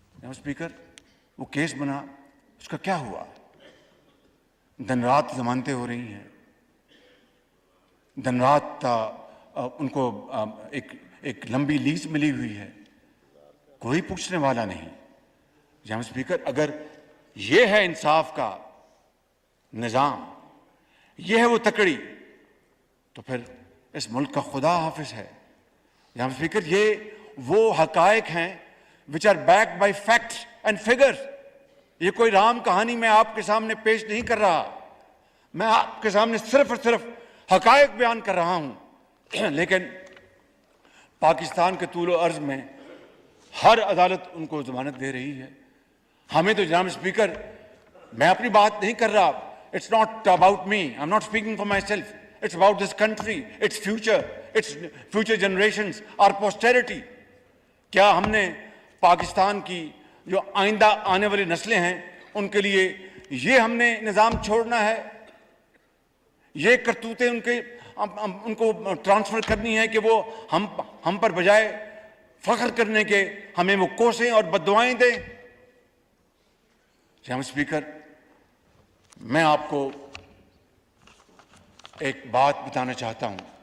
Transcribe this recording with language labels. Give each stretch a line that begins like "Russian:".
Urdu: Speaker, وہ case بنا, اس کا کیا ہوا؟ دن رات ضمانتیں ہو رہی ہیں, دن رات ان کو ایک لمبی لیز ملی ہوئی ہے, کوئی پوچھنے والا نہیں. جناب اسپیکر, اگر یہ ہے انصاف کا نظام, یہ ہے وہ تکڑی, تو پھر اس ملک کا خدا حافظ ہے. جناب اسپیکر, یہ وہ حقائق ہیں
English: which are backed by facts and figures.
Urdu: یہ کوئی رام کہانی میں آپ کے سامنے پیش نہیں کر رہا, میں آپ کے سامنے صرف اور صرف حقائق بیان کر رہا ہوں. لیکن پاکستان کے طول و عرض میں ہر عدالت ان کو ضمانت دے رہی ہے. ہمیں تو جناب اسپیکر, میں اپنی بات نہیں کر رہا,
English: it's not about me, I'm not speaking for myself, it's about this country, its future, its future generations, our posterity.
Urdu: کیا ہم نے پاکستان کی جو آئندہ آنے والی نسلیں ہیں ان کے لیے یہ ہم نے نظام چھوڑنا ہے؟ یہ کرتوتیں ان کو ٹرانسفر کرنی ہے کہ وہ ہم پر بجائے فخر کرنے کے ہمیں وہ کوسیں اور بددعائیں دیں؟ جناب اسپیکر, میں آپ کو ایک بات بتانا چاہتا ہوں.